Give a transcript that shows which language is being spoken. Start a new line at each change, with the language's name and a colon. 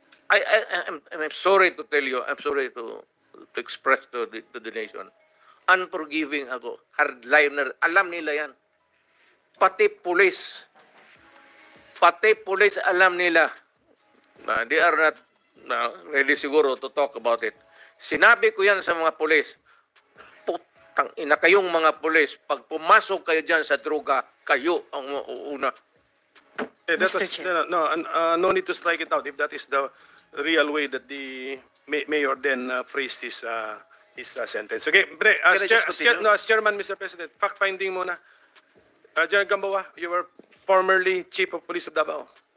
English: I'm sorry to tell you, I'm sorry to express to the nation.
Filipino: Unforgiving ako, hardliner, alam nila yan. Pati pulis alam nila.
English: They are not ready siguro to talk about it.
Filipino: Sinabi ko yan sa mga pulis. Putang ina kayong mga pulis, pag pumasok kayo dyan sa droga, kayo ang uuna.
English: Mr. Chair. No need to strike it out if that is the real way that the mayor then phrased his sentence. Okay, Bre, Can I just continue? as chairman, Mr. President, fact-finding muna. General Gamboa, you were formerly Chief of Police of Davao.